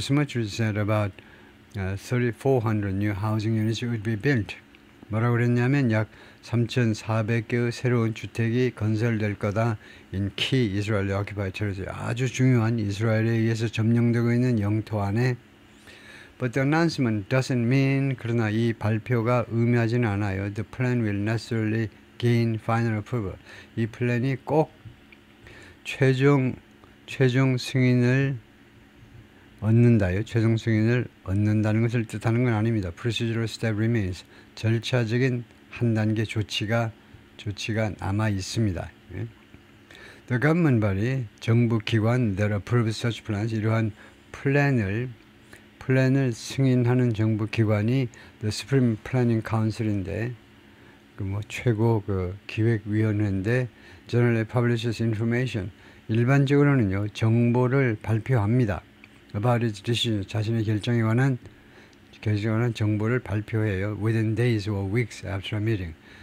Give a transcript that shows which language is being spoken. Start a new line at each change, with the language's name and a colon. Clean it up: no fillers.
English: Smotrich said about 3,400 new housing units would be built.
Korean: 뭐라고 그랬냐면, 약 3,400개의 새로운 주택이 건설될 거다.
English: in key Israeli occupied territory,
Korean: 아주 중요한 이스라엘에 의해서 점령되고 있는 영토 안에.
English: But the announcement doesn't mean,
Korean: 그러나 이 발표가 의미하지는 않아요.
English: The plan will necessarily gain final approval.
Korean: 이 플랜이 꼭 최종 승인을 얻는다요. 최종 승인을 얻는다는 것을 뜻하는 건 아닙니다.
English: Procedural step remains.
Korean: 절차적인 한 단계 조치가 남아 있습니다.
English: The government body,
Korean: 정부 기관
English: that approves such plans,
Korean: 이러한 플랜을 플랜을 승인하는 정부 기관이 The Supreme Planning Council인데 그 뭐 최고 그 기획위원회인데
English: Generally publishes information.
Korean: 일반적으로는요 정보를 발표합니다.
English: About its decision,
Korean: 자신의 결정에 관한 정보를 발표해요.
English: Within days or weeks after a meeting.